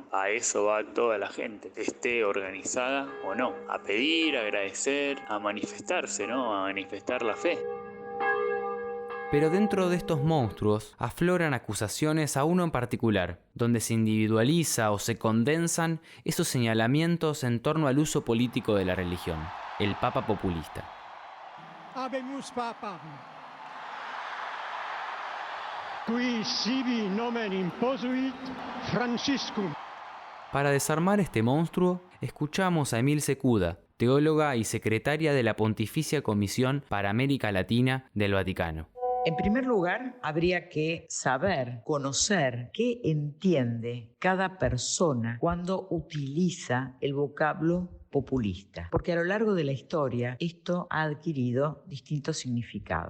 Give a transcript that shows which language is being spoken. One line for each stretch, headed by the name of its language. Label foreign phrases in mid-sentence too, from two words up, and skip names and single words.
Spanish: A eso va toda la gente, esté organizada o no, a pedir, a agradecer, a manifestarse, ¿no? A manifestar la fe. Pero dentro de estos monstruos afloran acusaciones a uno en particular, donde se individualiza o se condensan esos señalamientos en torno al uso político de la religión, el Papa populista.
Latin: Habemus Papam, qui sibi nomen imposuit Franciscum.
Spanish: Para desarmar este monstruo, escuchamos a Emil Secuda, teóloga y secretaria de la Pontificia Comisión para América Latina del Vaticano. En primer lugar, habría que saber, conocer qué entiende cada persona cuando utiliza el vocablo populista, porque a lo largo de la historia esto ha adquirido distintos significados.